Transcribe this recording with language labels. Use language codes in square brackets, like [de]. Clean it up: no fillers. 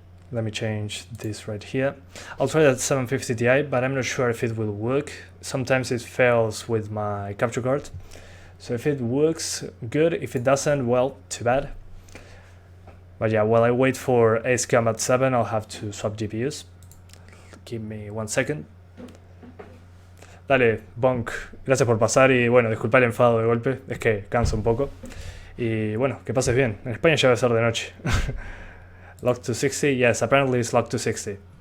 [en] Let me change this right here. I'll try that 750 Ti, but I'm not sure if it will work. Sometimes it fails with my capture card. So if it works, good. If it doesn't, well, too bad. But yeah, while I wait for Ace Combat 7, I'll have to swap GPUs. Give me 1 second. [es] Dale, Bonk, gracias por pasar y bueno, disculpa el enfado de golpe, es que cansa un poco. Y bueno, que pases bien. En España ya va a ser de noche. [en] Locked to 60? Yes, apparently it's locked to 60.